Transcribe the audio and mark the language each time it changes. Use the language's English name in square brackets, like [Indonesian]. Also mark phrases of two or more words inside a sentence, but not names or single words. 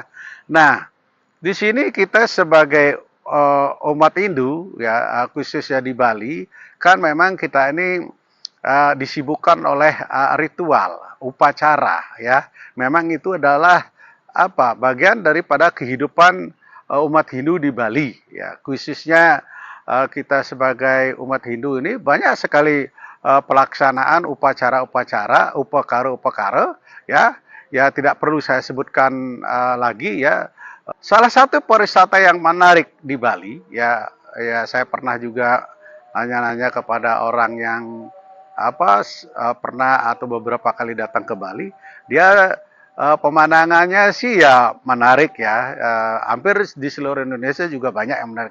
[Indonesian] Nah, di sini kita sebagai umat Hindu ya khususnya di Bali kan memang kita ini disibukkan oleh ritual, upacara ya. Memang itu adalah bagian daripada kehidupan umat Hindu di Bali ya. Khususnya kita sebagai umat Hindu ini banyak sekali pelaksanaan upacara-upacara, upakara-upakara ya. Ya tidak perlu saya sebutkan lagi ya. Salah satu pariwisata yang menarik di Bali ya saya pernah juga nanya-nanya kepada orang yang pernah atau beberapa kali datang ke Bali, dia pemandangannya sih ya menarik ya, hampir di seluruh Indonesia juga banyak yang menarik.